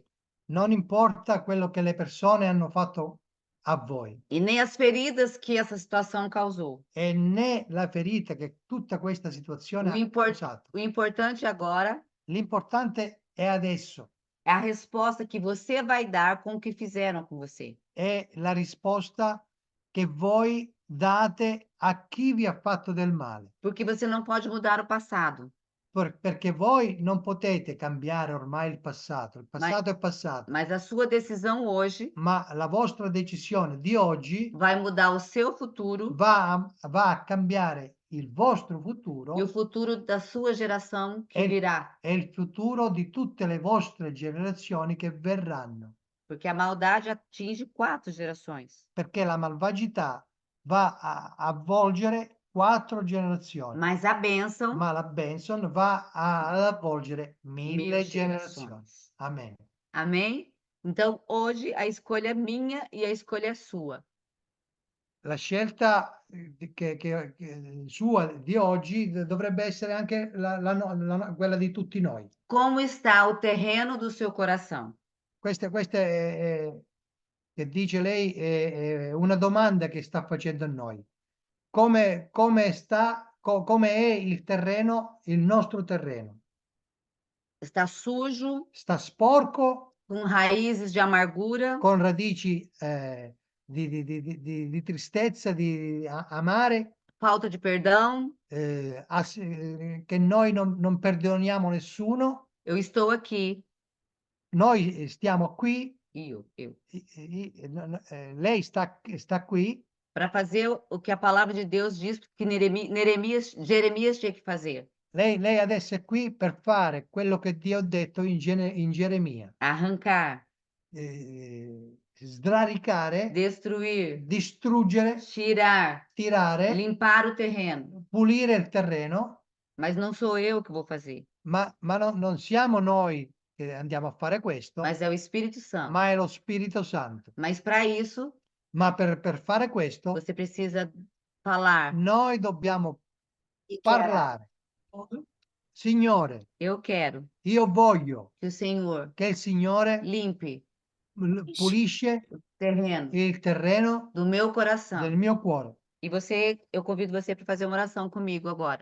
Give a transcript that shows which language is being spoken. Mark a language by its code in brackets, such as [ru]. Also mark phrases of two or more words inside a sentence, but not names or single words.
[it] Non importa quello che le persone hanno fatto a voi [pt] e nem as feridas que essa situação causou. [it] e né la ferita che tutta questa situazione ha causato. [pt] O importante agora [it] L'importante è adesso, [pt] é a resposta que você vai dar com o que fizeram com você. [it] è la risposta che voi date a chi vi ha fatto del male. [pt] Porque você não pode mudar o passado, [it] Perché voi non potete cambiare ormai il passato è passato, [pt] mas a sua decisão hoje [it] ma la vostra decisione di oggi [pt] vai mudar o seu futuro [it] va a cambiare il vostro futuro [pt] e o futuro da sua geração que virá. [it] e il futuro di tutte le vostre generazioni che verranno, [pt] Porque a maldade atinge 4 gerações. [it] perché la malvagità va a avvolgere 4 generazioni, [pt] Mas a bênção, [it] ma la Benson va ad avvolgere 1000 generazioni. [pt] gerações. [it] Amen. [pt] Amém? Então, hoje, a escolha é minha e a escolha é sua. [it] La scelta sua di oggi dovrebbe essere anche quella di tutti noi. [pt] Como está o terreno do seu coração? [it] Questa che dice lei è una domanda che sta facendo a noi. Come è il terreno, il nostro terreno? [pt] Está sujo, [it] Sta sporco, [pt] com raízes de amargura, [it] con radici di tristezza, di amare, [pt] falta de perdão? [it] che noi non perdoniamo nessuno. [pt] Eu estou aqui. [it] Noi stiamo qui, [pt] Eu. [it] lei sta qui [pt] para fazer o que a palavra de Deus diz que Jeremias tinha que fazer. [it] Lei adesso è qui per fare quello che Dio ha detto in Geremia. [pt] Arrancar, [it] Sradicare, [pt] destruir, [it] distruggere, [pt] tirar, [it] tirare, [pt] limpar o terreno. [it] pulire il terreno, [pt] Mas não sou eu que vou fazer, [it] ma non siamo noi che andiamo a fare questo, [pt] mas é o Espírito Santo. [it] ma è lo Spirito Santo. [pt] Mas para isso, [it] Ma per fare questo, [pt] você precisa falar: [it] noi dobbiamo Dichiarare. parlare. Signore, [pt] eu quero [it] io voglio [pt] que o Senhor [it] che il Signore [pt] limpe [it] pulisce [pt] o terreno [it] il terreno [pt] do meu coração. [it] del mio cuore. [pt] E eu convido você para fazer uma oração comigo agora.